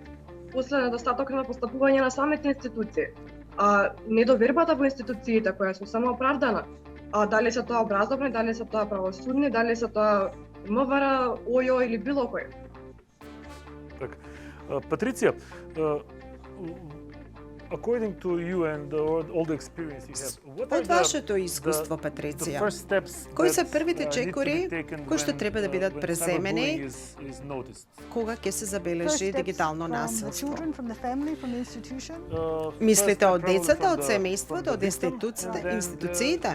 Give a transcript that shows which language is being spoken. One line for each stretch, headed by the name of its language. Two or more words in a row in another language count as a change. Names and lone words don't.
Macedonian: После недостаток на постапување на самите институции. Недовербата во институциите која се самооправдана. Дали се тоа образовни, дали се тоа правосудни, дали се тоа МВР, ОЈО или било кој. Така. Патриција,
English: according to you and all the experience you have,
Macedonian: Од вашето искуство, Патриција, кои се првите чекори кои што треба да бидат преземени кога ќе се забележи дигитално насилство? Мислите од децата, од семејството, од институциите?